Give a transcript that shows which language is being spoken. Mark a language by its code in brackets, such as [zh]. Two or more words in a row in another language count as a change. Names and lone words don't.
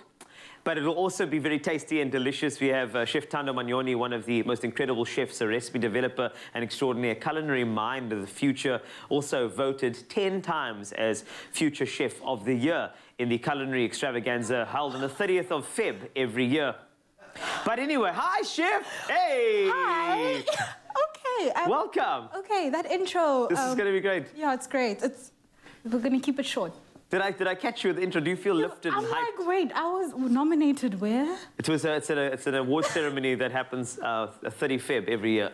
[en] But it will also be very tasty and delicious. We have Chef Thando Manyoni, one of the most incredible chefs, a recipe developer, an extraordinary culinary mind of the future, also voted 10 times as Future Chef of the Year in the culinary extravaganza held on the 30th of Feb every year. But anyway, hi, Chef. Hey. Hi. Okay. Welcome. Okay, that intro. This is going to be great. Yeah, it's great. We're going to keep it short. Did I catch you with the intro? Do you feel lifted I'm and hyped? like, wait, I was nominated where? It's an award ceremony that happens 30 Feb every year.